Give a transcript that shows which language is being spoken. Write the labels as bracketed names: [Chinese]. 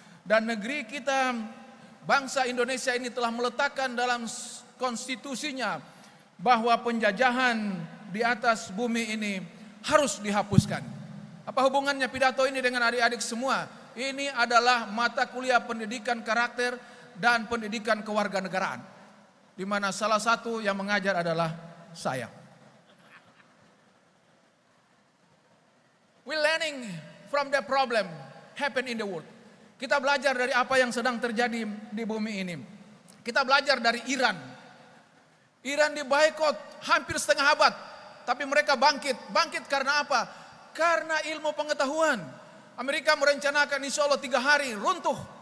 [Indonesian] Dan negeri kita, bangsa Indonesia ini telah meletakkan dalam konstitusinya bahwa penjajahan di atas bumi ini harus dihapuskan. Apa hubungannya pidato ini dengan adik-adik semua? Ini adalah mata kuliah pendidikan karakter dan pendidikan kewarganegaraan, di mana salah satu yang mengajar adalah saya. [English] We learning from the problem happen in the world. [Indonesian] Kita belajar dari apa yang sedang terjadi di bumi ini. Kita belajar dari Iran. Iran diboikot hampir setengah abad, tapi mereka bangkit. Bangkit karena apa? Karena ilmu pengetahuan. Amerika merencanakan insya Allah 3 hari runtuh.